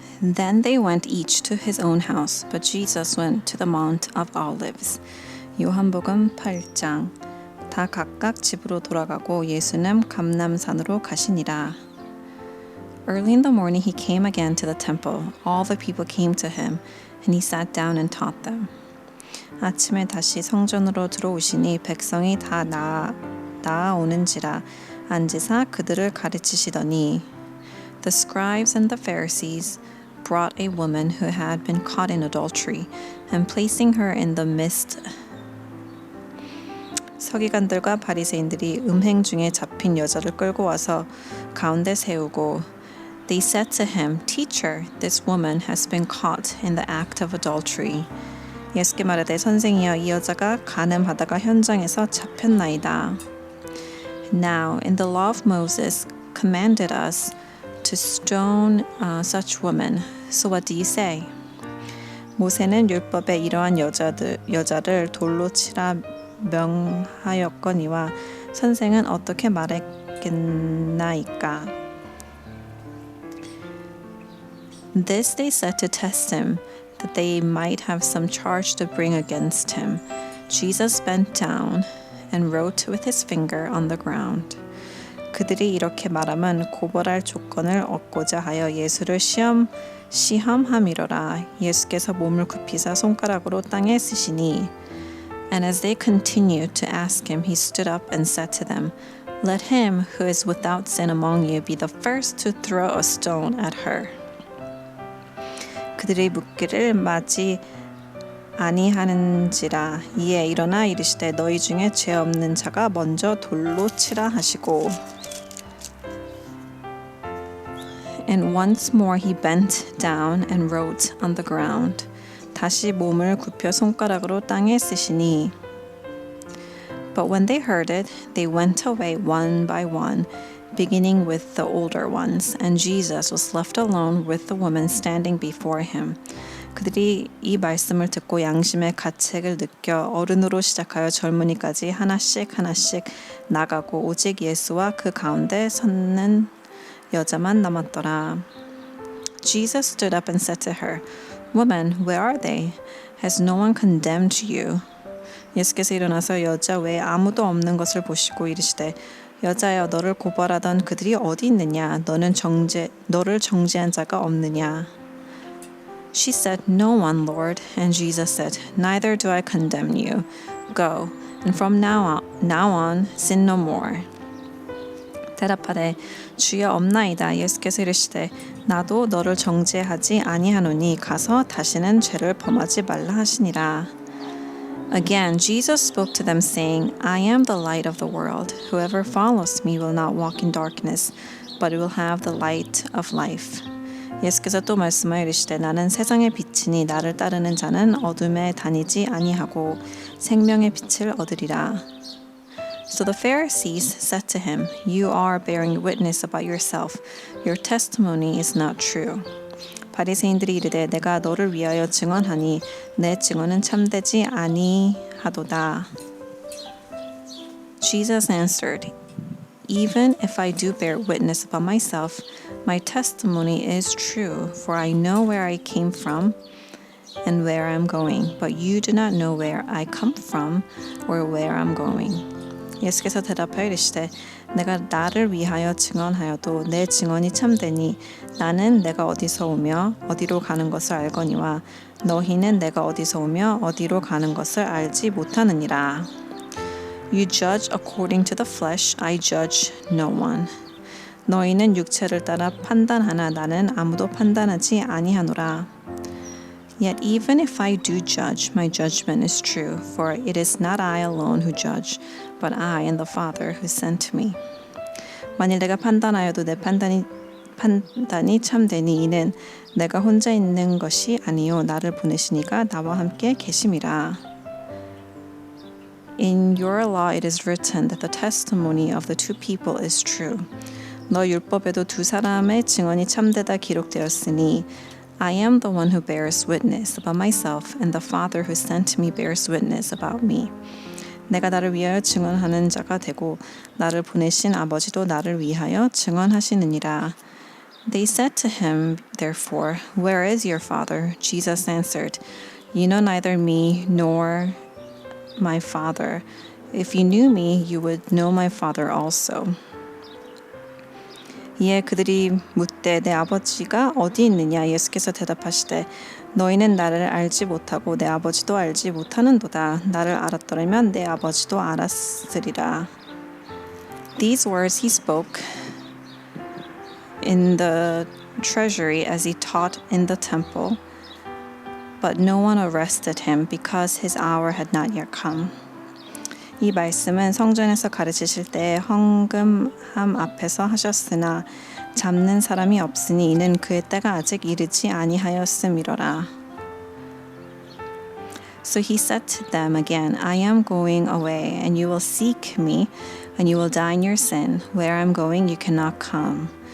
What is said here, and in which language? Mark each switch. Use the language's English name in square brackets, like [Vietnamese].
[English] Then they went each to his own house, but Jesus went to the Mount of Olives. [Korean] 요한복음 8장. 다 각각 집으로 돌아가고 예수는 감람산으로 가시니라. [English] Early in the morning he came again to the temple. All the people came to him, and he sat down and taught them. [Korean] 아침에 다시 성전으로 들어오시니 백성이 다 나아오는지라 앉으사 그들을 가르치시더니 [English] The scribes and the Pharisees brought a woman who had been caught in adultery, and placing her in the midst, [Korean] 서기관들과 바리새인들이 음행 중에 잡힌 여자를 끌고 와서 가운데 세우고 [English] They said to him, Teacher, this woman has been caught in the act of adultery. [Korean] 예수께 말하되 선생이여 이 여자가 간음하다가 현장에서 잡혔나이다. [English] Now in the law of Moses commanded us to stone such women. So what do you say? [Korean] 모세는 율법에 이러한 여자를 돌로 치라 명하였거니와 선생은 어떻게 말했겠나이까? [English] This they said to test him, that they might have some charge to bring against him. Jesus bent down and wrote with his finger on the ground. [Korean] 그들이 이렇게 말하면 고발할 조건을 얻고자 하여 예수를 시험함이로라. 예수께서 몸을 굽히사 손가락으로 땅에 쓰시니 [English] And as they continued to ask him, he stood up and said to them, Let him who is without sin among you be the first to throw a stone at her. [Korean] 그들이 묻기를 마지 아니하는지라. 이에 일어나 이르시되 너희 중에 죄 없는 자가 먼저 돌로 치라 하시고 [English] And once more he bent down and wrote on the ground. [Korean] 다시 몸을 굽혀 손가락으로 땅에 쓰시니 [English] But when they heard it, they went away one by one, beginning with the older ones, and Jesus was left alone with the woman standing before him. [Korean] 그들이 이 말씀을 듣고 양심의 가책을 느껴 어른으로 시작하여 젊은이까지 하나씩 나가고 오직 예수와 그 가운데 섰는 여자만 남았더라. [English] Jesus stood up and said to her, Woman, where are they? Has no one condemned you? [Korean] 예수께서 일어나서 여자 외에 아무도 없는 것을 보시고 이르시되 여자여 너를 고발하던 그들이 어디 있느냐? 너를 정죄한 자가 없느냐? [English] She said, No one, Lord. And Jesus said, Neither do I condemn you. Go, and from now on sin no more. [Korean] 대답하되 주여 없나이다. 예수께서 이르시되 나도 너를 정죄하지 아니하노니 가서 다시는 죄를 범하지 말라 하시니라. [English] Again, Jesus spoke to them, saying, I am the light of the world. Whoever follows me will not walk in darkness, but will have the light of life. [Korean] 예수께서 또 말씀하여 이르시되 나는 세상의 빛이니 나를 따르는 자는 어둠에 다니지 아니하고 생명의 빛을 얻으리라. [English] So the Pharisees said to him, You are bearing witness about yourself. Your testimony is not true. [Korean] 바리새인들이 이르되 내가 너를 위하여 증언하니 내 증언은 참되지 아니하도다. [English] Jesus answered, Even if I do bear witness about myself, my testimony is true, for I know where I came from and where I am going, but you do not know where I come from or where I am going. [Korean] 예수께서 대답하여 이르시되 내가 나를 위하여 증언하여도 내 증언이 참되니 나는 내가 어디서 오며 어디로 가는 것을 알거니와 너희는 내가 어디서 오며 어디로 가는 것을 알지 못하느니라. [English] You judge according to the flesh, I judge no one. [Korean] 너희는 육체를 따라 판단하나 나는 아무도 판단하지 아니하노라. [English] Yet even if I do judge, my judgment is true, for it is not I alone who judge, but I and the Father who sent me. [Korean] 만일 내가 판단하여도 내 판단이 참되니 이는 내가 혼자 있는 것이 아니요 나를 보내시니가 나와 함께 계심이라. [English] In your law it is written that the testimony of the two people is true. [Korean] 너 율법에도 두 사람의 증언이 참되다 기록되었으니 [English] I am the one who bears witness about myself, and the Father who sent me bears witness about me. [Korean] 내가 나를 위하여 증언하는 자가 되고 나를 보내신 아버지도 나를 위하여 증언하시느니라. [English] They said to him, therefore, where is your father? Jesus answered, you know neither me nor my father. If you knew me, you would know my father also. [Korean] 이에 그들이 묻되 내 아버지가 어디 있느냐? 예수께서 대답하시되 너희는 나를 알지 못하고 내 아버지도 알지 못하는도다. 나를 알았더라면 내 아버지도 알았으리라. [English] These words he spoke in the treasury as he taught in the temple, but no one arrested him because his hour had not yet come. [Korean] 이 말씀은 성전에서 가르치실 때 헌금함 앞에서 하셨으나 잡는 사람이 없으니 이는 그의 때가 아직 이르지 아니하였음이로라. [English] So he said to them again, I am going away, and you will seek me, and you will die in your sin. Where I am going, you cannot come.